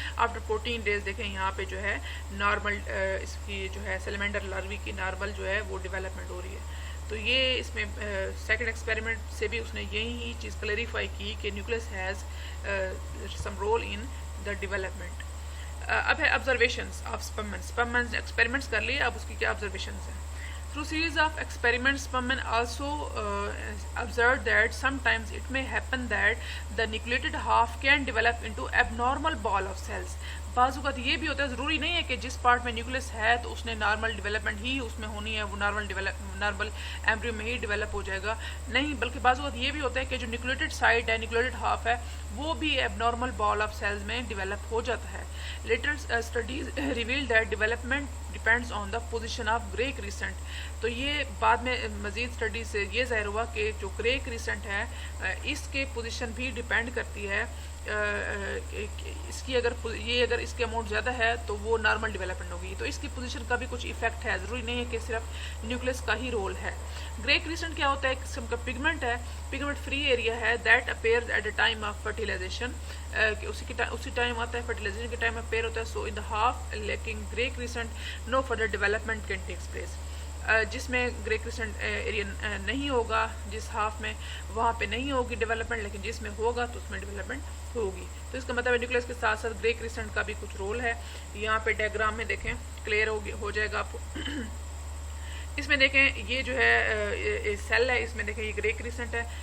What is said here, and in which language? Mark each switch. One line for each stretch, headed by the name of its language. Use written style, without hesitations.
Urdu: After 14 days دیکھیں یہاں پہ جو ہے نارمل اس کی جو ہے سیلیمنڈر لاروی کی نارمل جو ہے وہ ڈیولپمنٹ ہو رہی ہے. تو یہ اس میں سیکنڈ ایکسپیریمنٹ سے بھی اس نے یہی چیز کلیریفائی کی کہ
English: Nucleus has some role in the development.
Urdu: اب ہے آبزرویشنز آف اسپمن ایکسپیریمنٹس کر لیے، اب اس کی کیا آبزرویشنز ہیں.
English: Through series of experiments, Spurman also observed that sometimes it may happen that the nucleated half can develop into abnormal ball of cells.
Urdu: بعض اوقات یہ بھی ہوتا ہے، ضروری نہیں ہے کہ جس پارٹ میں نیوکلس ہے تو اس نے نارمل ڈیولپمنٹ ہی اس میں ہونی ہے، وہ نارمل ایمبریو میں ہی ڈیولپ ہو جائے گا. نہیں، بلکہ بعض اوقات یہ بھی ہوتا ہے کہ جو نیوکلیٹڈ سائٹ ہے، نیوکلیٹڈ ہاف ہے، وہ بھی ایب نارمل بال آف سیلز میں ڈیولپ ہو جاتا ہے.
English: Later studies reveal that development depends on the position of grey crescent.
Urdu: تو یہ بعد میں مزید اسٹڈی سے یہ ظاہر ہوا کہ جو گرے کریسنٹ ہے اس کے پوزیشن بھی ڈپینڈ کرتی ہے اس کی اگر اس کے اماؤنٹ زیادہ ہے تو وہ نارمل ڈیولپمنٹ ہوگی. تو اس کی پوزیشن کا بھی کچھ ایفیکٹ ہے, ضروری نہیں ہے کہ صرف نیوکلس کا ہی رول ہے. گرے کرسٹنٹ کیا ہوتا ہے؟ ایک قسم کا پگمنٹ ہے, پگمنٹ فری ایریا ہے
English: that appears at a time of fertilization,
Urdu: اسی ٹائم آتا ہے فرٹیلائزیشن کے ٹائم اپیئر ہوتا ہے.
English: So in the half lacking grey crescent no further development can takes place.
Urdu: جس میں گرے کرسٹنٹ ایریا نہیں ہوگا, جس ہاف میں وہاں پہ نہیں ہوگی ڈیولپمنٹ, لیکن جس میں ہوگا تو اس میں ڈیولپمنٹ ہوگی. تو اس کا مطلب ہے نیوکلس کے ساتھ ساتھ گرے کرسٹنٹ کا بھی کچھ رول ہے. یہاں پہ ڈائیگرام میں دیکھیں کلیئر ہو جائے گا آپ کو. اس میں دیکھیں یہ جو ہے سیل ہے, اس میں دیکھیں یہ گرے کرسٹنٹ ہے.